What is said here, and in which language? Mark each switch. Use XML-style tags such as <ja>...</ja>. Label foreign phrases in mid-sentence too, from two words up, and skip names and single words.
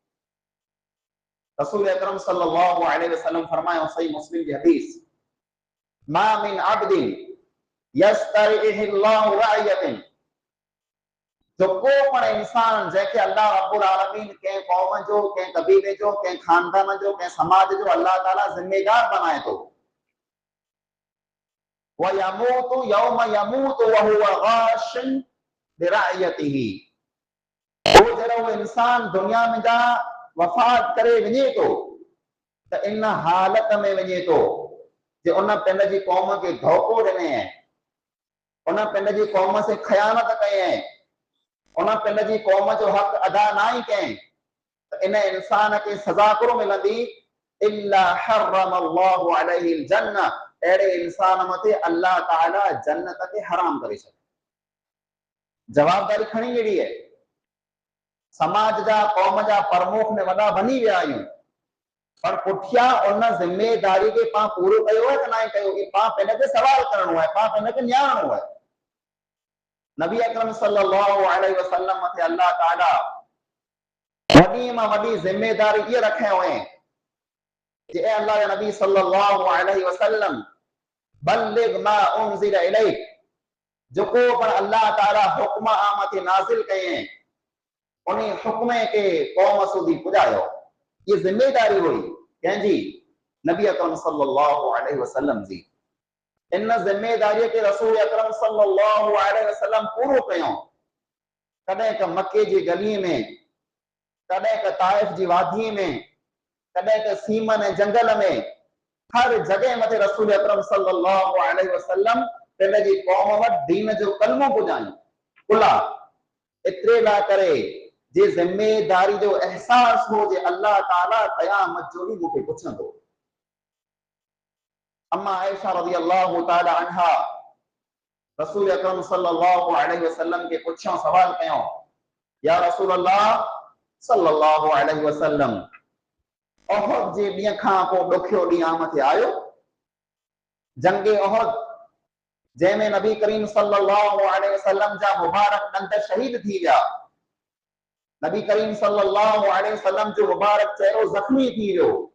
<sd>रसूल अकरम</sd> <ar>صلى الله عليه وسلم</ar> <sd>फरमायो सही मुस्लिम की हदीस</sd> <ar>ما من عبد يسترعيه الله رعية.</ar> <sd>जो को पण इंसान जंहिंखे अल्लाह</sd> <ar>رب العالمين</ar> <sd>कंहिं क़ौम जो, कंहिं कबीले जो, कंहिं खानदान जो, कंहिं समाज जो अल्लाह ताला ज़िम्मेदार बनाए थो,</sd> <ar>ويموت يوم يموت وهو غاش لرعيته,</ar> <sd>वो जहिड़ो इंसान दुनिया में जा वफ़ात करे वञे थो त इन हालत में वञे थो जे उन पंहिंजी क़ौम खे धोखो ॾिने ऐं उन पंहिंजी क़ौम से ख़यानत कई ऐं उन पंहिंजी क़ौम जो हक़ अदा ना ई कई त इन इंसान खे सज़ा कोन मिलंदी</sd> <ar>إلا حرم الله عليه الجنة,</ar> <sd>अहिड़े इंसान मथे अल्लाह ताला जन्नत खे हराम करे छॾे। जवाबदारी खणी अहिड़ी आहे, समाज जा क़ौम जा प्रमुख ने वॾा बनी विया आहियूं, पर पुठियां उन ज़िम्मेदारी खे पाण पूरो कयो आहे त न कयो, ई पाण पंहिंजे सवाल करणो आहे, पाण पंहिंजे नियारणो आहे। नबी अकरम</sd> <ar>صلى الله عليه وسلم</ar> <sd>मथे अल्लाह ताला वॾी मां वॾी ज़िम्मेदारी ये रखे हुए जे अल्लाह के नबी</sd> <ar>صلى الله عليه وسلم بلغ ما أنزل إليك,</ar> <sd>जो को पर अल्लाह ताला हुक्म आमते नाज़िल कए उन हुक्म के कौम सुधी पुजायो। ये जिम्मेदारी हुई कंहिंजी, नबी अकरम</sd> <ar>صلى الله عليه وسلم</ar> <sd>जी। इन जिम्मेदारी के रसूल अकरम</sd> <ar>صلى الله عليه وسلم</ar> <sd>पूरो कयो। कॾहिं क मक्के जी गली में, कॾहिं क ताइफ जी वादी में, कॾहिं क सीमन जंगल में, हर जगह मथे रसूल अकरम</sd> <ar>صلى الله عليه وسلم</ar> <sd>पंहिंजी क़ौम वटि दीन जो कलमो पुॼायो कुला एतिरे लाइ करे जे ज़िम्मेदारी जो एहसास हो जे अल्लाह ताला क़यामत जो ॾींहुं मूंखे पुछंदो। अम्मा आयशा</sd> <ar>رضي الله تعالى عنها</ar> <sd>रसूल अकरम</sd> <ar>صلى الله عليه وسلم</ar> <sd>के पुछो, सवाल कयो,</sd> <ar>يا رسول الله صلى الله عليه وسلم</ar> <sd>उहद जे ॾींहं खां पोइ ॾुखियो ॾींहुं आमते आयो, जंगे उहद जंहिंमें नबी करीम</sd> <ar>صلى الله عليه وسلم</ar> <sd>जा मुबारक ॾंद शहीद थी विया, नबी करीम</sd> <ar>صلى الله عليه وسلم</ar> <sd>जो मुबारक चेहरो ज़ख्मी थी वियो,</sd>